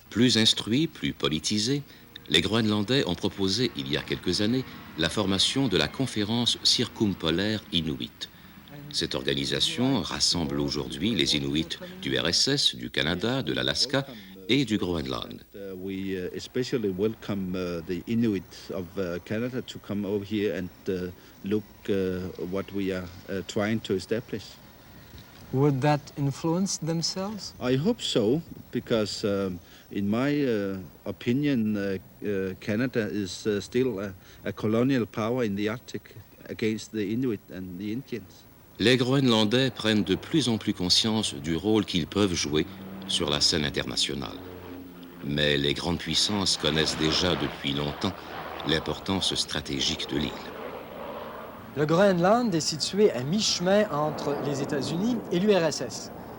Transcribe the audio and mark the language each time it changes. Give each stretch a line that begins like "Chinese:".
French: Plus instruits, plus politisés, les Groenlandais ont proposé, il y a quelques années, la formation de la conférence circumpolaire Inuit. Cette organisation rassemble aujourd'hui les Inuits du RSS, du Canada, de l'Alaska et du Groenland.
English: We especially welcome the Inuit of Canada to come over here and look what we are trying to establish. Would that influence themselves? I hope so, because in my opinion, Canada is still a colonial power in the Arctic against the Inuit and the Indians.
French: Les Groenlandais prennent de plus en plus conscience du rôle qu'ils peuvent jouer sur la scène internationale. Mais les grandes puissances connaissent déjà depuis longtemps l'importance stratégique de l'île. Le Groenland est situé à mi-chemin entre les États-Unis et l'URSS.